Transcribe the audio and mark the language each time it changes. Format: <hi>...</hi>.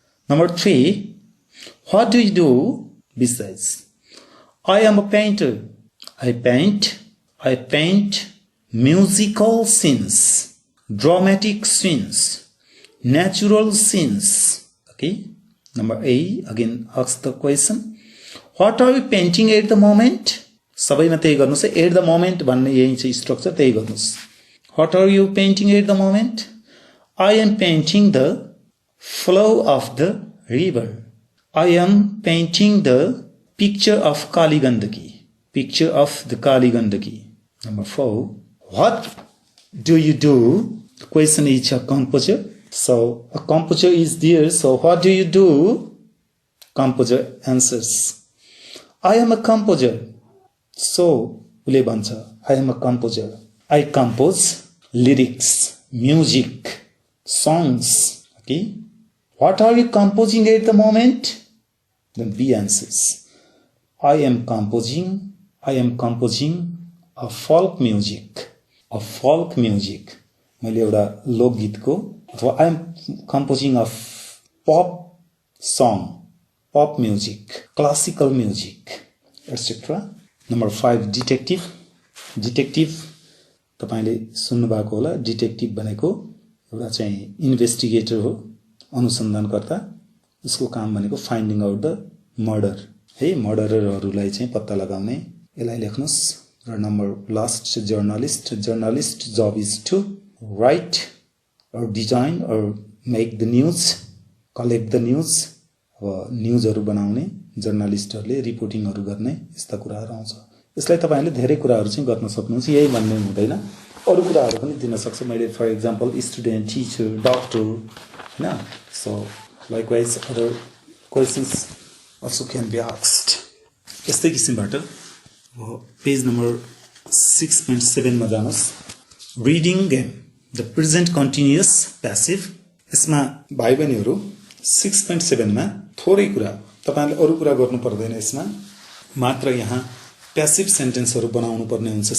<en>Number 3, what do you do? Besides, I am a painter. I paint musical scenes, dramatic scenes, natural scenes. Okay. Number A again asks the question, what are you painting at the moment?</en> <ne>सबैमा त्यही गर्नुस्</ne> <en>at the moment</en> <ne>भन्ने यही छ structure त्यही गर्नुस्.</ne> <en>What are you painting at the moment? I am painting the flow of the river. I am painting the picture of Kali Gandaki. Picture of the Kali Gandaki. Number 4, what do you do? The question is a composer. So a composer is there. So what do you do? Composer answers, I am a composer. So</en> <ne>ule bhancha,</ne> <en>I am a composer. I compose lyrics, music, songs. Okay. What are you composing at the moment? Then B answers, I am composing a folk music. A folk music.</en> <ne>मैले एउटा लोकगीतको अथवा</ne> <en>I am composing a pop song, pop music, classical music, etc. Number 5, detective.</en> <ne>Detective तपाईले सुन्नु भएको होला. Detective भनेको एउटा चाहिँ इन्भेस्टिगेटर हो, अनुसन्धानकर्ता. उसको काम भनेको</ne> <en>finding out the murder</en> <ne>है, मर्डररहरूलाई चाहिँ पत्ता लगाउने. यसलाई लेख्नुस्. र number last, journalist.</ne> <en>Journalist job is to write or design or make the news, collect the news.</en> <ne>अब न्यूजहरु बनाउने जर्नलिस्टहरुले रिपोर्टिङहरु गर्ने यस्ता कुराहरु आउँछ. यसलाई तपाईहरुले धेरै कुराहरु चाहिँ गर्न सक्नुहुन्छ. यही भन्ने हुँदैन, अरु कुराहरु पनि दिन सक्छ. मैले</ne> <en>for example student, teacher, doctor</en> <ne>हैन.</ne> <en>So likewise other questions also can be asked.</en> <ne>यस्तै किसिमबाट पेज नम्बर 6.7 मा जानुस्.</ne> <en>Reading game, the present continuous passive.</en> <ne>यसमा भाइ बहिनीहरु 6.7 मा थोरै कुरा, तपाईहरुले अरु कुरा गर्नु पर्दैन. यसमा मात्र यहाँ प्यासिभ सेन्टेन्सहरु बनाउनु पर्ने हुन्छ.</ne>